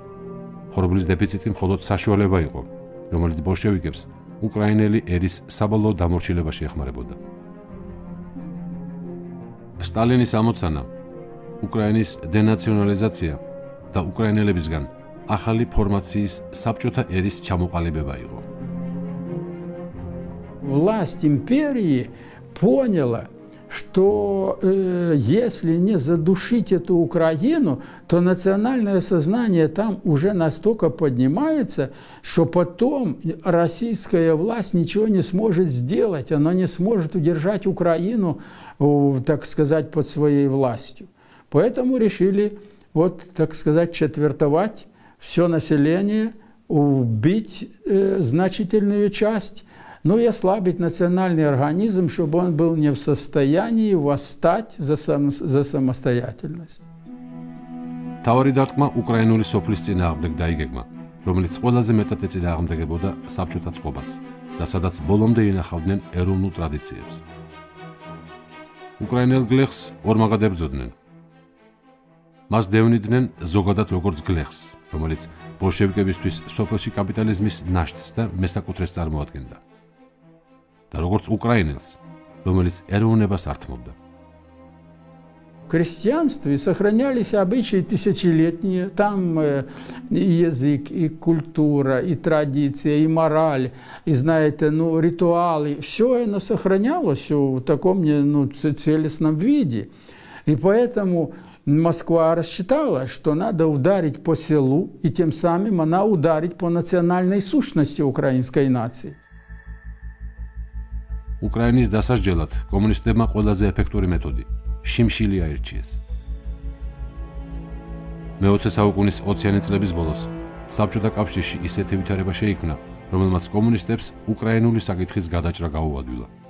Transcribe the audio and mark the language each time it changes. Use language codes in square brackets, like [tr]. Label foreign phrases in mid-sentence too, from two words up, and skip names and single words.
[ka] ხორბლის დეფიციტი მხოლოდ საშუალება იყო, რომელიც ბოლშევიკებს უკრაინელი ერის საბოლოო დამორჩილებაში ეხმარებოდა. სტალინის ამოცანა, უკრაინის დენაციონალიზაცია და უკრაინელებისგან ახალი ფორმაციის საბჭოთა ერის ჩამოყალიბება იყო. [ru] Власть империи поняла, что если не задушить эту Украину, то национальное сознание там уже настолько поднимается, что потом российская власть ничего не сможет сделать, она не сможет удержать Украину, так сказать, под своей властью. Поэтому решили, вот, так сказать, четвертовать все население, убить значительную часть, ну и ослабить национальный организм, чтобы он был не в состоянии восстать за самостоятельность. [ka] თავარი დარტყმა უკრაინული სოფლის წინააღმდეგ დაიგეგმა, რომელიც ყველაზე მეტად ეწინააღმდეგებოდა საბჭოთა წყობას და სადაც ბოლომდე ინახავდნენ ეროვნულ ტრადიციებს. უკრაინელ გლეხს ორმაგად ებრძოდნენ. მას დევნიდნენ ზოგადად როგორც გლეხს, რომელიც ბოლშევიკებისთვის სოფელში კაპიტალიზმის ნაშთს და მესაკუთრეს წარმოადგენდა. და როგორც უკრაინელს, რომელიც ეროვნებას ართმობდა. [ru] В крестьянстве сохранялись обычаи тысячелетние, там и язык, и культура, и традиция, и мораль, и, знаете, ну, ритуалы. Все оно сохранялось в таком целостном виде. И поэтому Москва рассчитала, что надо ударить по селу, и тем самым она ударит по национальной сущности украинской нации. [ka] უკრაინის დასასჯელად კომუნისტებმა ყველაზე ეფექტური მეთოდი შიმშილი აირჩიეს. მე-20 საუკუნის 20-იანი წლების ბოლოს საბჭოთა კავშირში ისეთი ვითარება შეიქმნა, რომელმაც კომუნისტებს უკრაინული საკითხის გადაჭრა გაუადვილა.